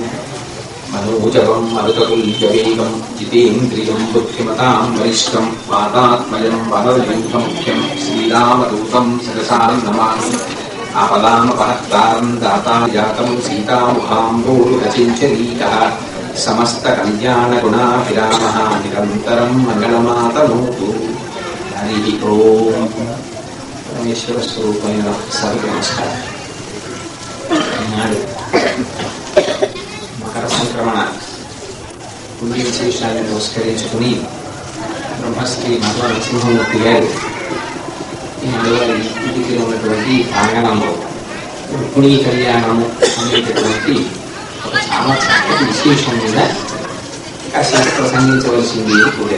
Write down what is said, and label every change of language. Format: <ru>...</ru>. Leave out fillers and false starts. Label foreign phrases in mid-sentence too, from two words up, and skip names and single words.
<sa>मनोजवं मरुततुल्यवेगं जितेन्द्रियं बुद्धिमतां वरिष्ठं वातात्मजं वरदयुधमुख्यं श्रीरामदूतं शिरसा नमामि। आपदामपहर्तारं दाताजातं सीतामुखाम्बोरुहचिञ्चरीकः समस्तकल्याणगुणाभिरामः निरन्तरं मङ्गलमातनोतु। हरिः ओम्।</sa> <te>परमेश्वरस्वरूपమైన సర్వ నమస్కారం. మకర సంక్రమణ పుణ్య విశేషాలను నమస్కరించుకుని బ్రహ్మశ్రీ మధుర నరసింహమూర్తి గారు ఈ నలుగురి ఇంటికి ఉన్నటువంటి ప్రాంగణంలో రుక్మిణీ కళ్యాణము అనేటటువంటి ఒక చాలా చక్కటి విశేషం మీద కాసేపు ప్రసంగించవలసింది కూడా.</te>